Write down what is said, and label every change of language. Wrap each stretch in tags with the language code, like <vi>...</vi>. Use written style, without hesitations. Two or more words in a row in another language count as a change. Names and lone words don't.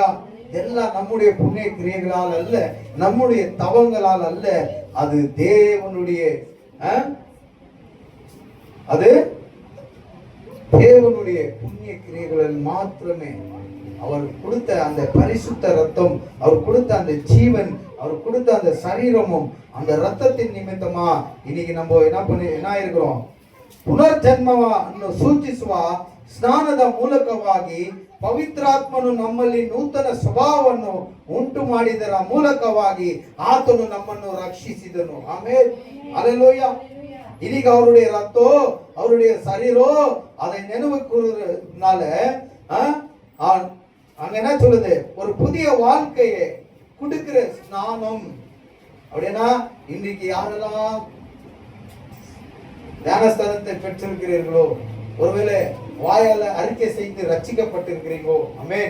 <ta>எல்லாம் நம்முடைய புண்ணிய கிரியைகளால் அல்ல, நம்முடைய தவங்களால் அல்ல, அது தேவனுடைய தேவனுடைய புண்ணிய கிரியைகளில் மாத்திரமே. அவர் கொடுத்த அந்த பரிசுத்த ரத்தம், அவர் கொடுத்த அந்த ஜீவன், அவர் கொடுத்த அந்த சரீரமும் அந்த ரத்தத்தின் நிமித்தமா இன்னைக்கு நம்ம என்ன இருக்கிறோம்?</ta> <kn>ಪುನರ್ಜನ್ಮವ ಸೂಚಿಸುವ ಸ್ನಾನದ ಮೂಲಕವಾಗಿ ಪವಿತ್ರಾತ್ಮನು ನಮ್ಮಲ್ಲಿ ನೂತನ ಸ್ವಭಾವವನ್ನು ಉಂಟು ಮಾಡಿದರ ಮೂಲಕವಾಗಿ ಆತನು ನಮ್ಮನ್ನು ರಕ್ಷಿಸಿದನು.</kn> <ta>ಆಮೇಲೆ அல்லேலூயா. இன்னைக்கு அவருடைய ரத்தம், அவருடைய சரீரம், அதை நினைவு கூறுறதுனால அங்க என்ன சொல்லுது? ஒரு புதிய வாழ்க்கையை கொடுக்கிற ஸ்நானம். அப்படின்னா இன்றைக்கு யாரெல்லாம் ஞானஸ்தானத்தை பெற்றிருக்கிறீர்களோ, ஒருவேளை வாயால அறிக்கை செய்து ரட்சிக்கப்பட்டிருக்கிறீங்களோ, ஆமென்.</ta>